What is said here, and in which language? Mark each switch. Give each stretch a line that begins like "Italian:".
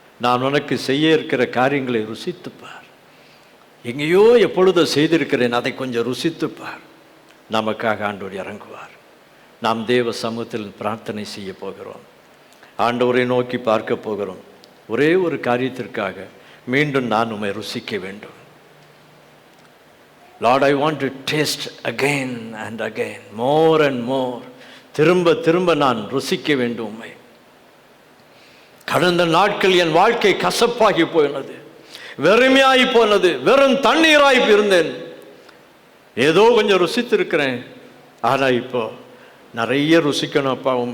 Tamil: நான் உனக்கு செய்ய இருக்கிற காரியங்களை ருசித்துப்பார். எங்கேயோ எப்பொழுதோ செய்திருக்கிறேன், அதை கொஞ்சம் ருசித்துப்பார். நமக்காக ஆண்டவர் இறங்குவார். நாம் தேவ சமூகத்தில் பிரார்த்தனை செய்ய போகிறோம். ஆண்டவரை நோக்கி பார்க்க போகிறோம். ஒரே ஒரு காரியத்திற்காக மீண்டும் நான் உம்மை ருசிக்க வேண்டும்.
English: Lord, I want to taste again and again, more and more.
Tamil: திரும்ப திரும்ப நான் ருசிக்க வேண்டும் உம்மை. கடந்த நாட்கள் என் வாழ்க்கை கசப்பாகி போனது, வெறுமையாகி போனது, வெறும் தண்ணீராய் இருந்தேன். ஏதோ கொஞ்சம் ருசித்திருக்கிறேன், ஆனால் இப்போ நிறைய ருசிக்கணும் அப்பா.